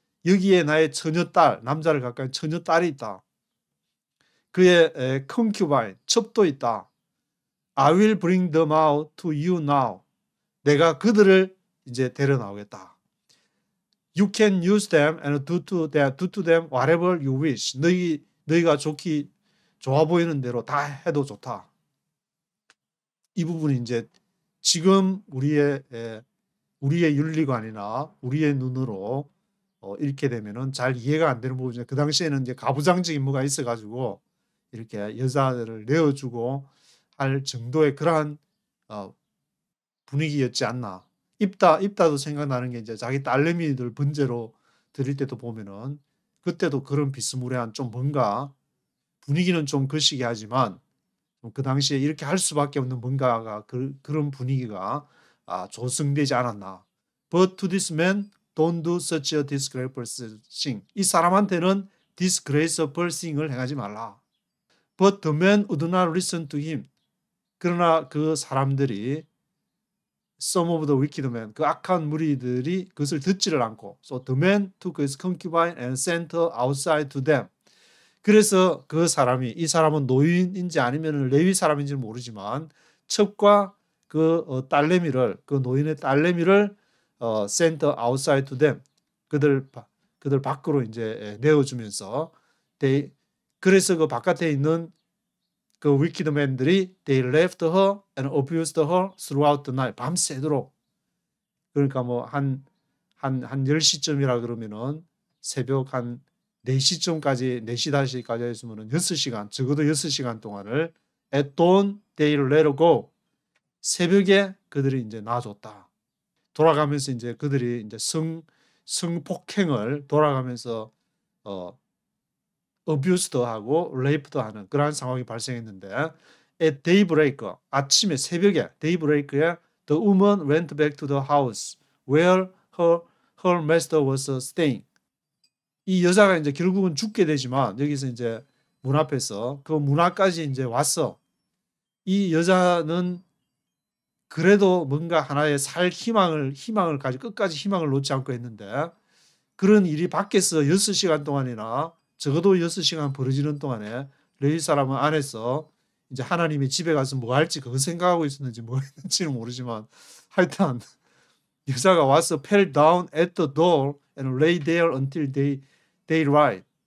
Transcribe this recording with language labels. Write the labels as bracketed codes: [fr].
[ko] 여기에 나의 처녀딸, 남자를 가까이 처녀딸이 있다. 그의 concubine, 첩도 있다. [en] I will bring them out to you now. [ko] 내가 그들을 이제 데려 나오겠다. [en] You can use them and do to them whatever you wish. [ko] 너희가 좋아 보이는 대로 다 해도 좋다. 이 부분이 이제 지금 우리의 윤리관이나 우리의 눈으로 이렇게 되면은 잘 이해가 안 되는 부분이죠. 그 당시에는 이제 가부장적 임무가 있어가지고 이렇게 여자들을 내어주고 할 정도의 그러한 분위기였지 않나. 입다도 생각나는 게 이제 자기 딸내미들 번제로 드릴 때도 보면은 그때도 그런 비스무리한 좀 뭔가 분위기는 좀 거시기 하지만 그 당시에 이렇게 할 수밖에 없는 뭔가가 그런 분위기가 조성되지 않았나. [en] But to this man, don't do such a disgraceful thing. [ko] 이 사람한테는 [en] disgraceful thing [ko] 을 행하지 말라. [en] But the man would not listen to him. [ko] 그러나 그 사람들이 [en] some of the wicked men, [ko] 그 악한 무리들이 그것을 듣지를 않고, [en] so the man took his concubine and sent her outside to them. [ko] 그래서 그 사람이, 이 사람은 노인인지 아니면 레위 사람인지는 모르지만 첩과 그 딸내미를, 그 노인의 딸내미를 [en] sent her outside to them. [ko] 그들 밖으로 이제 내어주면서 그래서 그 바깥에 있는 그 wicked men들이 [en] they left her and abused her throughout the night. [ko] 밤새도록. 그러니까 뭐 한 10시쯤이라 그러면은 새벽 한 4시쯤까지 4시 5시까지 했으면은 6시간, 적어도 6시간 동안을 [en] at dawn they let her go. [ko] 새벽에 그들이 이제 놔줬다. 돌아가면서 이제 그들이 이제 성폭행을 돌아가면서 어뷰스도 하고 레이프도 하는 그러한 상황이 발생했는데 [en] at daybreak [ko] 아침에 새벽에 daybreak에 [en] the woman went back to the house where her master was staying. [ko] 이 여자가 이제 결국은 죽게 되지만 여기서 이제 문 앞에서 그 문 앞까지 이제 왔어. 이 여자는 그래도 뭔가 하나의 살 희망을 가지고 끝까지 희망을 놓지 않고 했는데 그런 일이 밖에서 6시간 동안이나 적어도 6시간 벌어지는 동안에 레위 사람은 안에서 이제 하나님의 집에 가서 뭐 할지 그거 생각하고 있었는지 뭐 했는지는 모르지만 하여튼 여자가 와서 [en] fell down at the door and lay there until daylight.